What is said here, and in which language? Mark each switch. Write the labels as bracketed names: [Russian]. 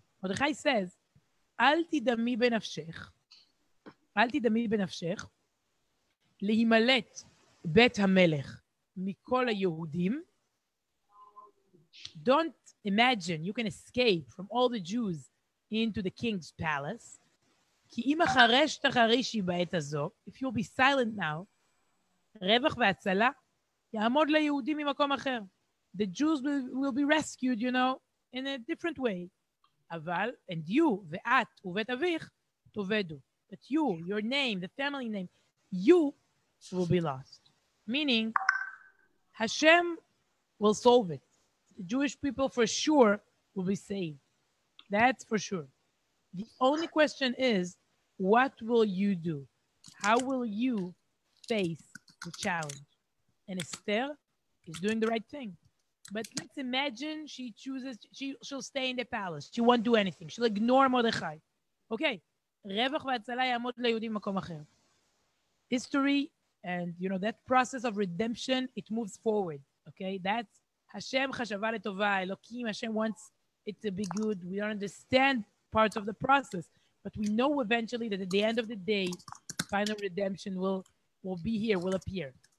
[English] Mordechai says, [Hebrew] אל תדמי בנפשך, אל תדמי בנפשך, להימלט בית המלך מכל היהודים. [English] Don't imagine you can escape from all the Jews into the king's palace. [Hebrew] כי אם החרש תחרישי בעת הזו, [English] if you'll be silent now, [Hebrew] רווח והצלה יעמוד ליהודים ממקום אחר. [English] The Jews will be rescued, in a different way. [Hebrew] אבל, [English] and you, [Hebrew] ואת ובית אביך, תאבדו. [English] But you, your name, the family name, you will be lost. Meaning, Hashem will solve it. The Jewish people for sure will be saved. That's for sure. The only question is, what will you do? How will you face the challenge? And Esther is doing the right thing. But let's imagine she chooses, she'll stay in the palace. She won't do anything. She'll ignore Mordechai. Okay. [Hebrew] רווח והצלה יעמוד ליהודים במקום אחר. [English] History and, that process of redemption, it moves forward. Okay. That's Hashem chashava letova. Elokim, Hashem wants it to be good. We don't understand parts of the process, but we know eventually that at the end of the day, final redemption will be here, will appear.